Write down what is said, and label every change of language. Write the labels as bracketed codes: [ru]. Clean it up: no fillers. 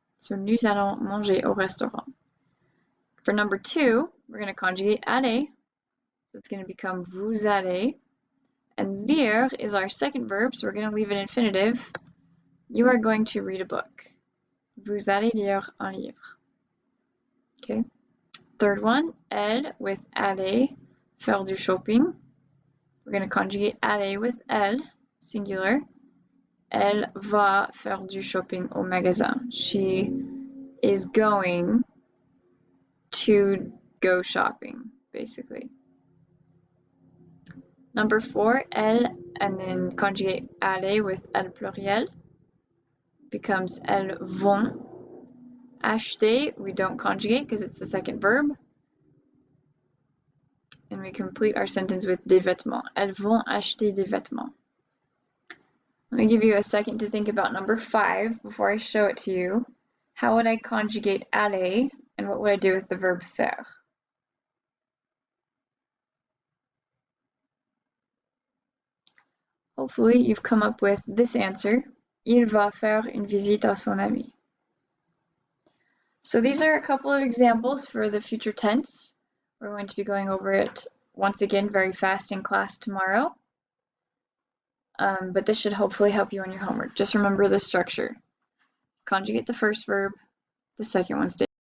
[fr] So nous allons manger au restaurant. [en] For number 2, we're going to conjugate aller. So it's going to become [fr] vous allez. [en] And lire is our second verb, so we're going to leave it infinitive. You are going to read a book. [fr] Vous allez lire un livre. [en] Okay. Third one, elle with aller, [fr] faire du shopping. [en] We're going to conjugate aller with elle, singular. [fr] Elle va faire du shopping au magasin. [en] She is going to go shopping, basically. Number 4, elle, and then conjugate aller with elle pluriel. Becomes [fr] elles vont. [en] Acheter, we don't conjugate because it's the second verb. And we complete our sentence with [fr] des vêtements. Elles vont acheter des vêtements. [en] Let me give you a second to think about number 5 before I show it to you. How would I conjugate aller, and what would I do with the verb faire? Hopefully you've come up with this answer. [fr] Il va faire une visite à son ami. [en] So these are a couple of examples for the future tense. We're going to be going over it once again very fast in class tomorrow. But this should hopefully help you on your homework. Just remember the structure. Conjugate the first verb, the second one stays